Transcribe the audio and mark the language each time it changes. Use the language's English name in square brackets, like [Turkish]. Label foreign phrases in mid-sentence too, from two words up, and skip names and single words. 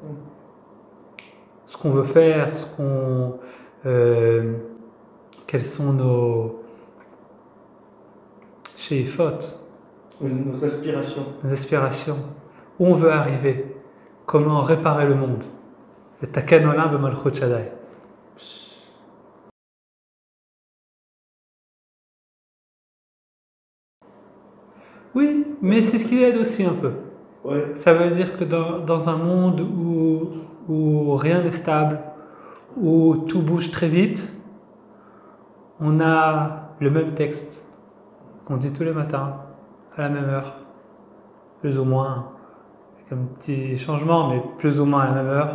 [French] Ce qu'on veut faire, quels sont nos sheifot, Nos aspirations. nos aspirations, où on veut arriver, comment réparer le monde. [Hebrew] לתקן עולם במלכות שדי. [French] Oui, mais c'est ce qui aide aussi un peu. Ouais. Ça veut dire que dans un monde où rien n'est stable, où tout bouge très vite, on a le même texte qu'on dit tous les matins, à la même heure, plus ou moins, avec un petit changement, mais plus ou moins à la même heure.